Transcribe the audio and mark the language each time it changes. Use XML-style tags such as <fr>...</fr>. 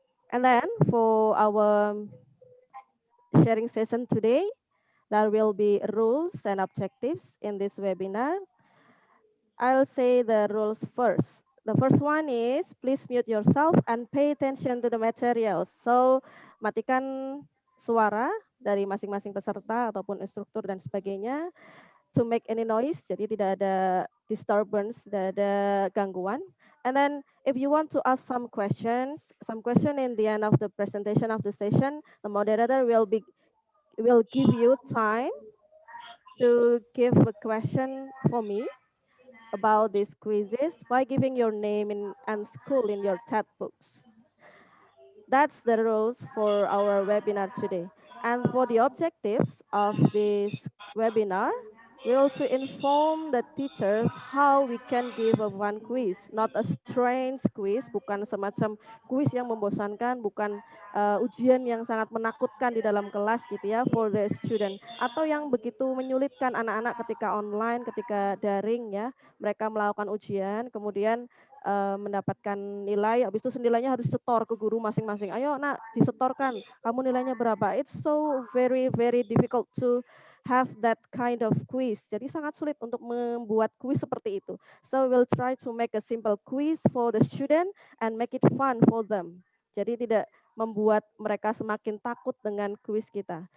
<en>And then for our sharing session today, there will be rules and objectives in this webinar. I'll say the rules first. The first one is please mute yourself and pay attention to the materials.</en> <id>So matikan suara dari masing-masing peserta ataupun instruktur dan sebagainya</id> <en>to make any noise.</en> <id>Jadi tidak ada disturbance, tidak ada gangguan.</id> <en>And then if you want to ask some question in the end of the presentation of the session, the moderator will give you time to give a question for me about these quizzes by giving your name and school in your chat books. That's the rules for our webinar today. And for the objectives of this webinar, we also inform the teachers how we can give a one quiz, not a strange quiz,</en> <id>bukan semacam quiz yang membosankan, bukan ujian yang sangat menakutkan di dalam kelas gitu ya</id> <en>for the student,</en> <id>atau yang begitu menyulitkan anak-anak ketika online, ketika daring ya, mereka melakukan ujian, kemudian mendapatkan nilai, habis itu nilainya harus setor ke guru masing-masing. Ayo nak, disetorkan, kamu nilainya berapa?</id> <en>It's so very difficult to have that kind of quiz.</en> <id>Jadi sangat sulit untuk membuat quiz seperti itu.</id> <en>So we'll try to make a simple quiz for the student and make it fun for them.</en> <id>Jadi tidak membuat mereka semakin takut dengan quiz kita.</id>